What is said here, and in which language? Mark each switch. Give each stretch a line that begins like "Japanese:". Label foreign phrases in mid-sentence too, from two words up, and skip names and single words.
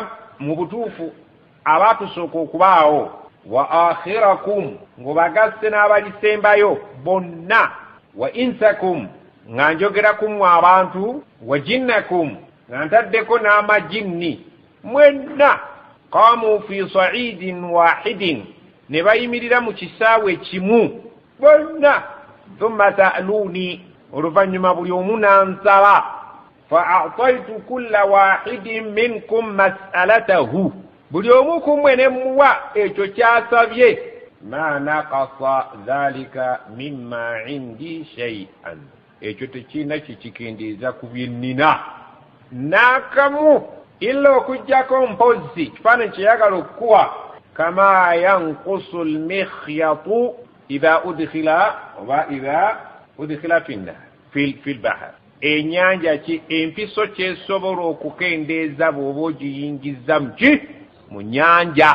Ganda: mu butuufu abaatusooka okubaawo,
Arabic: وآخركم,
Ganda: ng'obagasse n'abalisembayo bonna,
Arabic: وإنسكم,
Ganda: nga njogerakum abantu,
Arabic: وجنكم,
Ganda: nga ntaddeko n'amajinni, mwenna
Arabic: قاموا في صعيد واحد,
Ganda: ne bayimirira mu kisaawe kimu bonna.
Arabic: ثم سألوني,
Ganda: oluvannyuma buli omu n'ansaba,
Arabic: فأعطيت كل واحد منكم مسألته,
Ganda: buli omu ku mmwe ne muwa ekyo kyasabye.
Arabic: ما نقص ذلك مما عندي شيئا,
Ganda: ekyo tekirina kikikendeeza ku bye nnina n'akamu, illa okuggyako mpozi kifaananyi kyeyagala okukuwa.
Arabic: كما ينقص المخيط إذا أدخل البحر,
Ganda: ennyanja ki empiso kyesobola okukendeeza bw'oba ogiyingiza mu nnyanja.